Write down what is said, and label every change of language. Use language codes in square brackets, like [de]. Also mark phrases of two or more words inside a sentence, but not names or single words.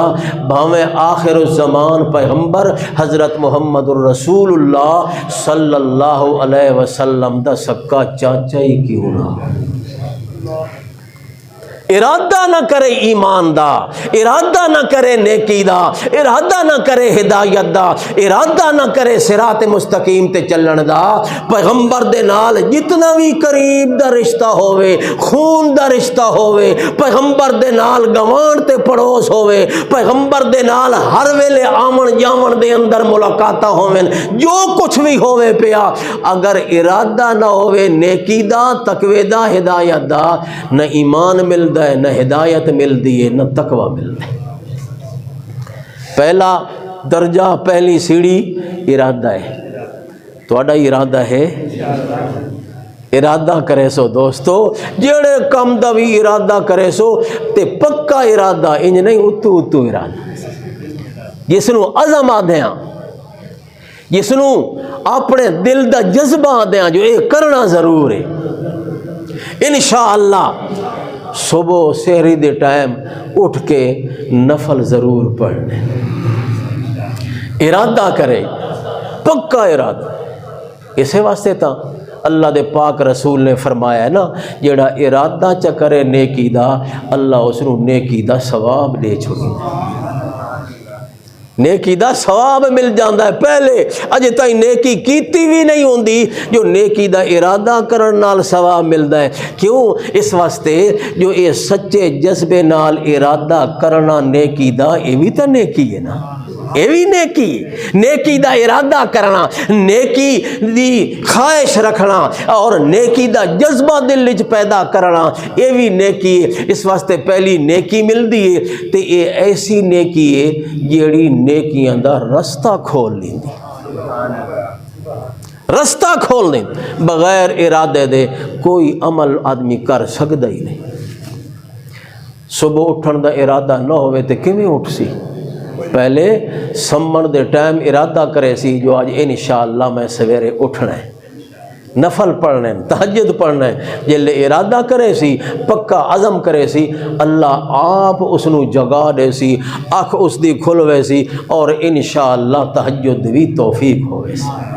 [pa] بھاویں آخر الزمان پیغمبر حضرت محمد الرسول اللہ [ar] صلی اللہ علیہ وسلم [pa] دا سکا چاچا ہی کیوں نہ، ارادہ نہ کرے ایمان دا، ارادہ نہ کرے نیکی دا، ارادہ نہ کرے ہدایت دا، ارادہ نہ کرے صراط مستقیم تے چلن دا، پیغمبر دے نال جتنا بھی قریب دا رشتہ ہوئے، خون دا رشتہ ہوئے، پیغمبر دے نال گوان تے پڑوس ہوئے، پیغمبر دے نال ہر ویلے آمن جاون دے اندر ملاقاتاں ہوئے، جو کچھ بھی ہوئے پیا، اگر ارادہ نہ ہوئے نیکی دا، تقوی دا، ہدایت دا، نہ ایمان ملدا ہے، نہ ہدایت ملدی ہے، نہ تقوی ملدا ہے۔ پہلا درجہ، پہلی سیڑھی ارادہ ہے، تہاڈا ارادہ ہے ارادہ کرے سو دوستو، جڑے کم دا بھی ارادہ کرے سو تے پکا ارادہ، انج نہیں اتو اتو ارادہ، جس نو عزم آدھیاں، جس نو اپنے دل دا جذبہ آدھیاں جو یہ کرنا ضرور ہے۔ انشاءاللہ صبح سحری دے ٹائم اٹھ کے نفل ضرور پڑھنے، ارادہ کرے، پکا ارادہ۔ اسے واسطے تا اللہ دے پاک رسول نے فرمایا ہے نا، جڑا ارادہ چا کرے نیکی دا، اللہ اس نو نیکی دا ثواب دے چھوڑی، نیکی دا ثواب مل جاندہ ہے۔ پہلے اجے تائیں نیکی کیتی بھی نہیں ہوندی جو نیکی دا ارادہ کرن نال ثواب ملدا ہے۔ کیوں؟ اس واسطے جو یہ سچے جذبے نال ارادہ کرنا نیکی دا، یہ بھی تا نیکی ہے نا، یہ بھی نیکی، نیکی دا ارادہ کرنا، نیکی دی خواہش رکھنا اور نیکی دا جذبہ دل وچ پیدا کرنا، یہ بھی نیکی ہے۔ اس واسطے پہلی نیکی ملدی ہے تے یہ ایسی نیکی ہے جیڑی نیکیاں دا رستہ کھول لیندی، رستہ کھول دیں۔ بغیر ارادے دے کوئی عمل آدمی کر سکتا ہی نہیں۔ صبح اٹھن دا ارادہ نہ ہوئے تے کیویں اٹھ سی؟ پہلے سمن دے ٹائم ارادہ کرے سی جو آج انشاءاللہ میں سویرے اٹھنا ہے، نفل پڑھنے، تہجد پڑھنا ہے، جلے ارادہ کرے سی، پکا عزم کرے سی، اللہ آپ اس نو جگا دے سی، آنکھ اس دی کھلوے سی اور انشاءاللہ تہجد بھی توفیق ہوئے سی۔